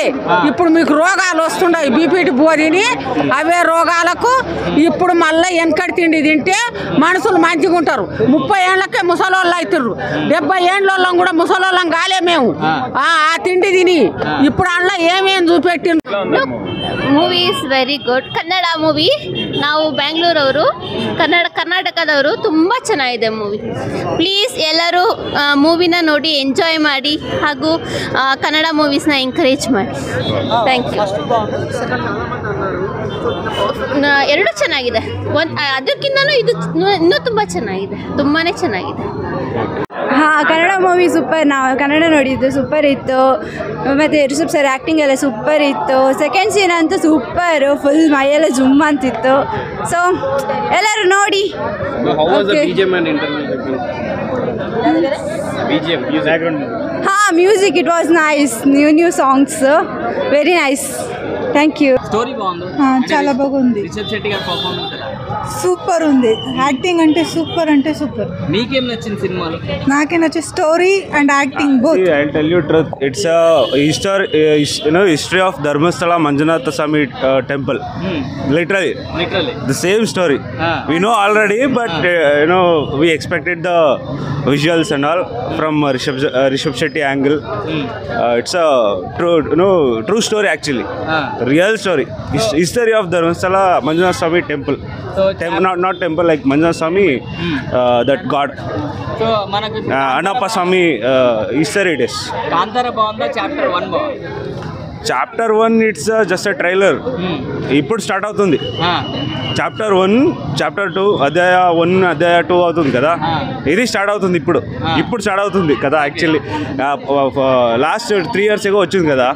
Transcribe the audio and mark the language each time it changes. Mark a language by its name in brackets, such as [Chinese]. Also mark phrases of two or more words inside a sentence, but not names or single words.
[Telugu] ఇప్పుడు మీకు రోగాలు వస్తున్నాయి, బీపీటీ బోధిని అవే రోగాలకు ఇప్పుడు మళ్ళీ వెనకటి తిండి తింటే మనుషులు మంచిగా ఉంటారు. 30 ఏళ్ళకే ముసలోళ్ళు అవుతారు. 70 ఏళ్ళం కూడా ముసలోళ్ళం కాలే మేము ఆ తిండి తిని. ఇప్పుడు అందులో ఏమేమి చూపెట్టి [English] movie is very good. Kannada movie. [Kannada] ನಾವು ಬೆಂಗಳೂರವರು, ಕರ್ನಾಟಕದವರು. ತುಂಬ ಚೆನ್ನಾಗಿದೆ ಮೂವಿ. ಪ್ಲೀಸ್ ಎಲ್ಲರೂ ಮೂವಿನ ನೋಡಿ ಎಂಜಾಯ್ ಮಾಡಿ ಹಾಗೂ ಕನ್ನಡ ಮೂವೀಸ್ನ ಎಂಕರೇಜ್ ಮಾಡಿ. [English] thank you. [Kannada] ಎರಡು ಚೆನ್ನಾಗಿದೆ. ಅದಕ್ಕಿಂತನೂ ಇದು ಇನ್ನೂ ತುಂಬ ಚೆನ್ನಾಗಿದೆ, ತುಂಬಾ ಚೆನ್ನಾಗಿದೆ. ಕನ್ನಡ ಮೂವಿ ಸೂಪರ್. ನಾವು ಕನ್ನಡ ನೋಡಿದ್ದು ಸೂಪರ್ ಇತ್ತು. ಮತ್ತು ರಿಷಬ್ ಸರ್ ಆ್ಯಕ್ಟಿಂಗ್ ಎಲ್ಲ ಸೂಪರ್ ಇತ್ತು. [English] second scene [Kannada] ಅಂತೂ ಸೂಪರು, ಫುಲ್ ಮೈಯೆಲ್ಲ ಜುಮ್ ಅಂತಿತ್ತು. ಸೊ ಎಲ್ಲರೂ ನೋಡಿ. [English] music it was nice. new songs very nice. thank you. [Telugu] స్టోరీ బాగుంది, చాలా బాగుంది. రిషబ్ శెట్టి గారి పర్ఫార్మెన్స్ సూపర్ ఉంది. యాక్టింగ్ అంటే సూపర్ అంటే సూపర్. మీకేం నచ్చింది సినిమాలో? నాకే నచ్చే [English] story and acting both. I'll tell you truth. It's a history of Dharmasthala Manjunatha Swami temple. Literally the same story. We know already, but we expected the visuals and all from Rishabh Shetty angle. It's a true story actually. Real story. History of Dharmasthala Manjunatha Swami temple. Not temple, like Manjunatha Swami, that god. [Telugu] సో మనకు [English] Anappa Swami history it is. [Telugu] కాంతార బాగుందా, చాప్టర్ 1 బాగుందా? [English] chapter 1 it's just a trailer. [Telugu] ఇప్పుడు స్టార్ట్ అవుతుంది చాప్టర్ 1, చాప్టర్ 2, అధ్యాయ 1, అధ్యాయ 2 అవుతుంది కదా. ఇది స్టార్ట్ అవుతుంది ఇప్పుడు స్టార్ట్ అవుతుంది కదా. [English] actually last 3 years ago [Telugu] వచ్చింది కదా.